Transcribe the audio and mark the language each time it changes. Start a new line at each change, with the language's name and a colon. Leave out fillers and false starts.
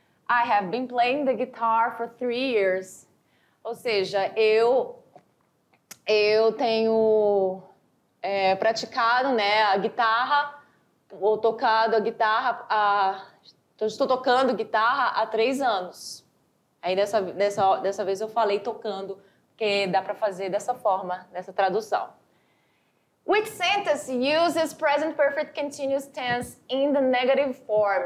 English: I have been playing the guitar for 3 years.
Portuguese: Ou seja, eu tenho praticado, né, a guitarra, ou tocado a guitarra, estou tocando guitarra há 3 anos. Aí dessa vez eu falei tocando, porque dá para fazer dessa forma, nessa tradução.
English: Which sentence uses present perfect continuous tense in the negative form?